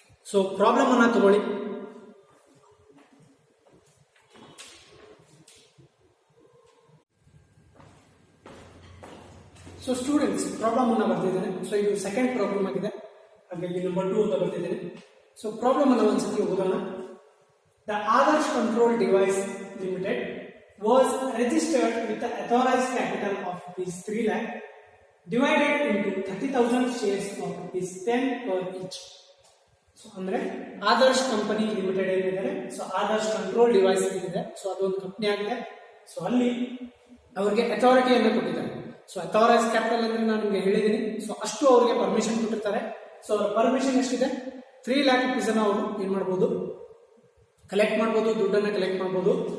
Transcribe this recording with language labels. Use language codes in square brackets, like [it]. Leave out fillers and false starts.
[kn] So problem ಅನ್ನ ತಗೊಳ್ಳಿ. So students problem ಅನ್ನ ಬರ್ತಿದ್ದೇನೆ. ಸೊ ಇದು ಸೆಕೆಂಡ್ ಪ್ರಾಬ್ಲಮ್ ಆಗಿದೆ, ಹಾಗಾಗಿ ನಂಬರ್ 2 ಅಂತ ಬರ್ತಿದ್ದೇನೆ. ಸೊ ಪ್ರಾಬ್ಲಮ್ ಅನ್ನ ಒಂದ್ಸತಿ ಓದೋಣ. [en] The Adarsh control device limited was registered with the authorized capital of ₹3 lakh divided into 30,000 shares of ₹10 per each. [kn] So ಅಂದ್ರೆ ಆದರ್ಶ್ ಕಂಪನಿ ಲಿಮಿಟೆಡ್ ಏನಿದೆ, ಸೊ ಆದರ್ಶ್ ಕಂಟ್ರೋಲ್ ಡಿವೈಸ್ ಏನಿದೆ, ಸೊ ಅದೊಂದು ಕಂಪನಿ ಆಗಿದೆ. ಸೊ ಅಲ್ಲಿ ಅವರಿಗೆ ಅಥಾರಿಟಿಯನ್ನು ಕೊಟ್ಟಿದ್ದಾರೆ. ಸೊ ಅಥಾರೈಸ್ ಕ್ಯಾಪಿಟಲ್ ಅಂದ್ರೆ ನಾನು ನಿಮಗೆ ಹೇಳಿದ್ದೀನಿ. ಸೊ ಅಷ್ಟು ಅವರಿಗೆ ಪರ್ಮಿಷನ್ ಕೊಟ್ಟಿರ್ತಾರೆ. ಸೊ ಅವರ ಪರ್ಮಿಷನ್ ಎಷ್ಟಿದೆ, ₹3 lakh ಅನ್ನ ಅವರು ಏನ್ ಮಾಡ್ಬೋದು, ಕಲೆಕ್ಟ್ ಮಾಡ್ಬೋದು, ದುಡ್ಡನ್ನ ಕಲೆಕ್ಟ್ ಮಾಡ್ಬೋದು.